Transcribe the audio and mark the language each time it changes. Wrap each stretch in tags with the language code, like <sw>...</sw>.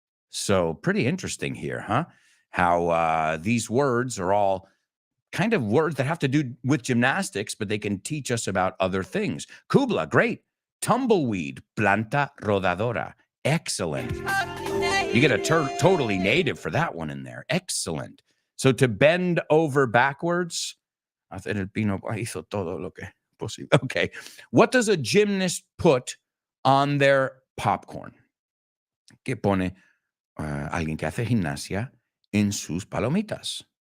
<en>So pretty interesting here, huh? How these words are all kind of words that have to do with gymnastics, but they can teach us about other things. Kubla, great.</en> <es>Tumbleweed, planta rodadora.</es> <en>Excellent. You get a totally native for that one in there. Excellent. So to bend over backwards,</en> <es>hacer el pino hizo todo lo que posible.</es> <en>Okay. What does a gymnast put on their popcorn?</en> <es>¿Qué pone alguien que hace gimnasia en sus palomitas?</es>